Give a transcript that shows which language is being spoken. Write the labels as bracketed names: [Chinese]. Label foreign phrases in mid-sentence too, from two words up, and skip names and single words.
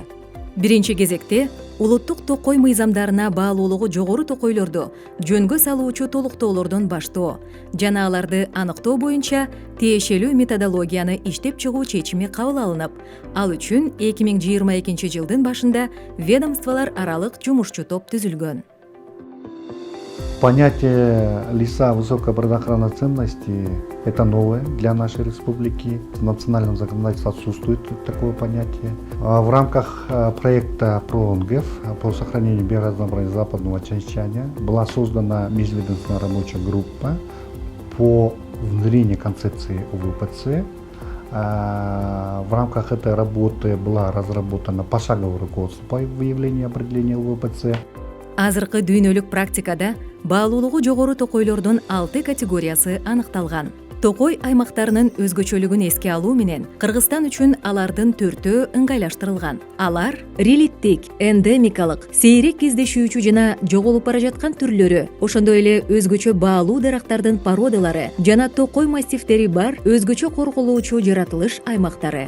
[Kyrgyz] Биринчи кезекте улуттук токой мыйзамдарына баалуулугу жогору токойлорду жөнгө салуучу толуктоолордон баштоо жана аларды аныктоо боюнча тиешелүү методологияны иштеп чыгуу чечими кабыл алынып, ал үчүн 2022-жылдын башында ведомстволор аралык жумушчу топ түзүлгөн. [Russian] Понятие леса высокой природоохранной ценности – это новое для нашей республики. В национальном законодательстве отсутствует такое понятие. В рамках проекта ПРООНГЭФ по сохранению биоразнообразия западного Тянь-Шаня была создана межведомственная рабочая группа по внедрению концепции ОВПЦ. В рамках этой работы была разработана пошаговое руководство по выявлению и определению ОВПЦ. [Kyrgyz] Азыркы дүйнөлүк практикада баалуулугу жогору токойлордун 6 категориясы аныкталган. Токой аймактарынын өзгөчөлүгүн эске алуу менен Кыргызстан үчүн алардын 4-өө ыңгайлаштырылган. Алар релиттик, эндемикалык, сейрек кездешүүчү жана жоголуп бара жаткан түрлөрү, ошондой эле өзгөчө баалуу дарактардын породалары жана токой массивтери бар өзгөчө корголуучу жаратылыш аймактары.